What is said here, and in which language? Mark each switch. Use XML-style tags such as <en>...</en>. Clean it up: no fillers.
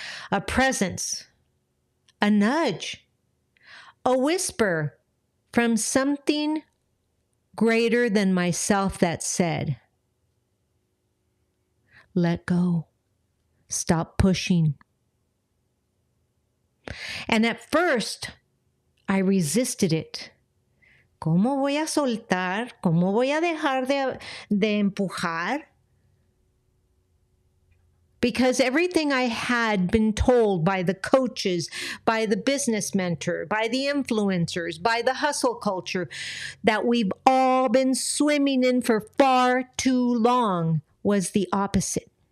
<en>A presence, a nudge, a whisper from something greater than myself that said, let go. Stop pushing. And at first, I resisted it.</en> <es>¿Cómo voy a soltar? ¿Cómo voy a dejar de empujar?</es> <en>Because everything I had been told by the coaches, by the business mentor, by the influencers, by the hustle culture that we've all been swimming in for far too long was the opposite.</en>